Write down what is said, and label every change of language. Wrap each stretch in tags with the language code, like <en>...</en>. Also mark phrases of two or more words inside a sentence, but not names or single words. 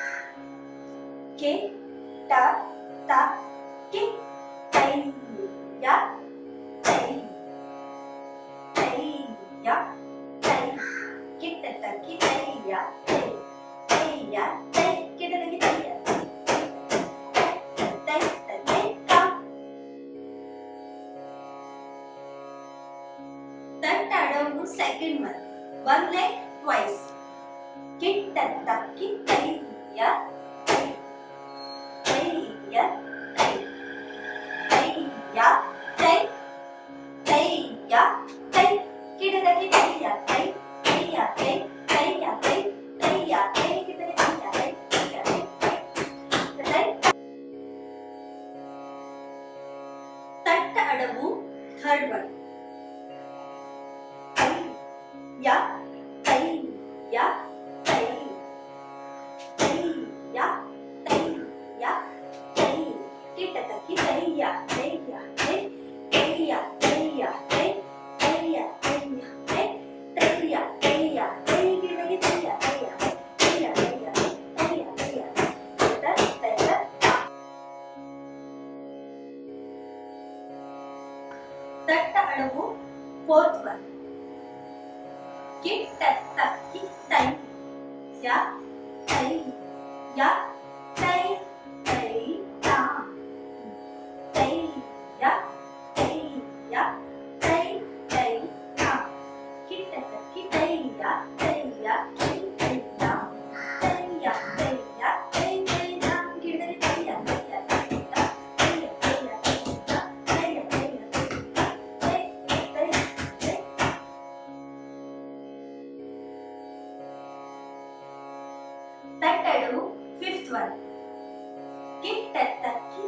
<en>K, ta, ta, ki, tai, ya, tai, tai, ya, tai, kitta ta ki tai ya, tai, tai ya, tai, kitta ta ki tai ya, tai, tai, tai, ta. Tatta Adavu second one. One leg twice. Kitta ta ki tai ya, tai, tai ya, tai, tai ya, tai, tai ya, tai, kitta ta ki tai ya, tai, tai ya, tai, tai ya, tai, tai ya, tai, kitta ta ki tai ya, tai, tai ya, tai, tai. Tatta Adavu third one. Ya, tai ya, tai, tai ya, tai ya, tai, kitta ta ki tai ya, tai ya, tai, tai ya, tai ya, tai, tai ya, tai ya, tai, tai ya, tai ya, tai, kitta ki tai ya, tai ya, tai ya, tai ya, tai ya, tai ya, tai, tai, ta. Tatta Adavu fourth one. Kitta ta ki tai ya, tai ya, tai, tai ta, tai ya, tai ya, tai, tai ta, kitta ta ki tai ya, tai ya, tai, tai ta, tai ya, tai ya, tai, tai ta, kitta ki tai ya, tai ya, tai ta, tai ya, tai ya, tai ta, tai ya, tai ya, tai ta, tai, tai, tai. Tatta Adavu fifth one. Kitta ta</en>